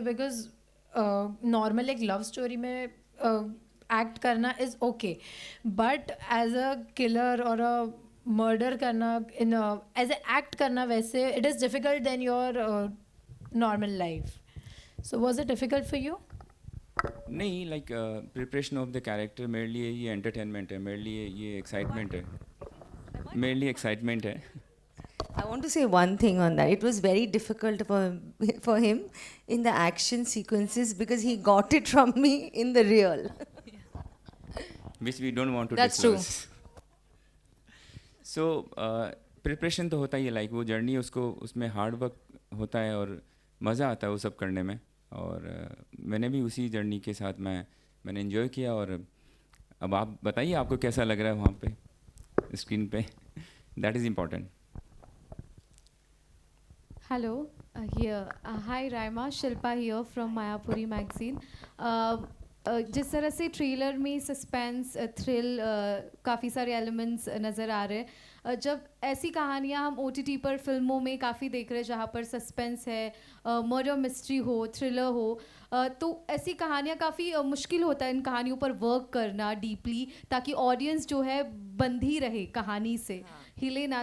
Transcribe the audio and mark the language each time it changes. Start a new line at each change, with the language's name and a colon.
English: because normal
Hindi: एक love story में act करना
English: Is okay, but as a killer और a murder करना in as a act करना, वैसे it is difficult than your normal life. So was it difficult for you?
Hindi: नहीं,
English: preparation of the character
Hindi: मेरे लिए ये एंटरटेनमेंट है, मेरे लिए ये एक्साइटमेंट है, मेरे लिए एक्साइटमेंट है.
English: I want to say one thing on that. It was very difficult for him in the action sequences because he got it from me in the real. which we don't want to That's true. disclose.
Hindi: So preparation तो होता ही है, like वो journey उसको उसमें hard work होता है और मज़ा आता है वो सब करने में, और मैंने भी उसी जर्नी के साथ मैंने एंजॉय किया। और अब आप बताइए आपको कैसा लग रहा है वहाँ पे स्क्रीन पे,
English: That is important. Hello, here. Hi, Raima. Shilpa here from Mayapuri magazine.
Hindi: जिस तरह से ट्रेलर में सस्पेंस थ्रिल काफ़ी सारे एलिमेंट्स नज़र आ रहे हैं, जब ऐसी कहानियाँ हम OTT पर फिल्मों में काफ़ी देख रहे हैं जहाँ पर सस्पेंस है, मर्डर मिस्ट्री हो, थ्रिलर हो, तो ऐसी कहानियाँ काफ़ी मुश्किल होता है इन कहानियों पर वर्क करना डीपली, ताकि ऑडियंस जो है बंधी रहे कहानी से, हिले ना।